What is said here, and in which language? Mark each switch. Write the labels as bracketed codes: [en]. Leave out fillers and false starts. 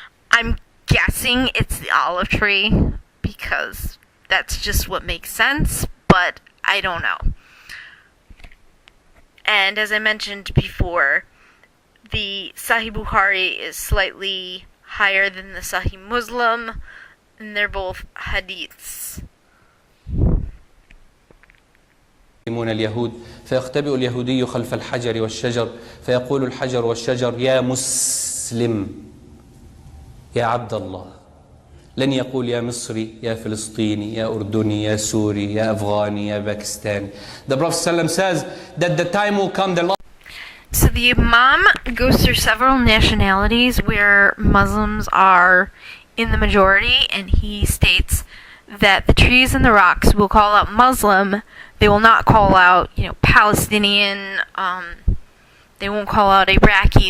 [en] I'm guessing it's the olive tree, because that's just what makes sense, but I don't know. And as I mentioned before, the Sahih Bukhari is slightly higher than the Sahih Muslim, and they're both hadiths. [ar] اليهود فيختبئ اليهودي خلف الحجر والشجر فيقول الحجر والشجر يا مسلم يا عبد الله لن يقول يا مصري يا فلسطيني يا أردني يا سوري يا أفغاني يا باكستاني. [en] The Prophet ﷺ says that the time will come. So the Imam goes through several nationalities where Muslims are in the majority, and he states that the trees and the rocks will call out Muslim. They will not call out, Palestinian. They won't call out Iraqi.